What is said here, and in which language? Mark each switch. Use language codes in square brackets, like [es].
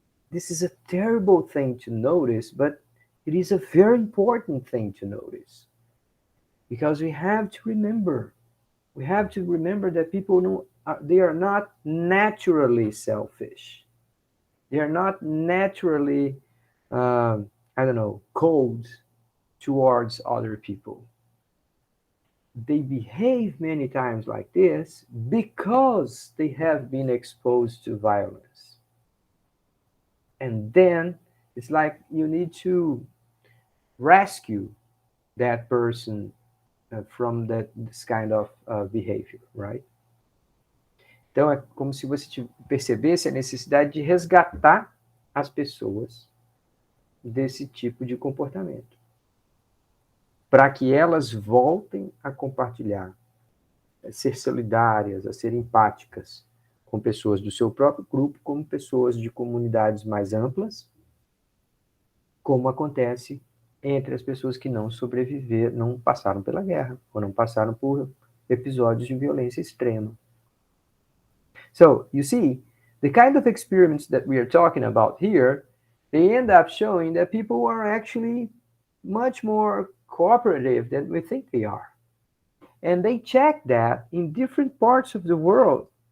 [en] This is a terrible thing to notice, but it is a very important thing to notice. Because we have to remember that people they are not naturally selfish. They are not naturally, cold towards other people. They behave many times like this because they have been exposed to violence. And then it's like you need to rescue that person from this kind of behavior, right? [pt] Então, é como se você percebesse a necessidade de resgatar as pessoas desse tipo de comportamento, para que elas voltem a compartilhar, a ser solidárias, a ser empáticas com pessoas do seu próprio grupo, como pessoas de comunidades mais amplas, como acontece entre as pessoas que não sobreviveram, não passaram pela guerra, ou não passaram por episódios de violência extrema. [en] So, you see, the kind of experiments that we are talking about here, they end up showing that people are actually much more cooperative than we think they are. And they check that in different parts of the world.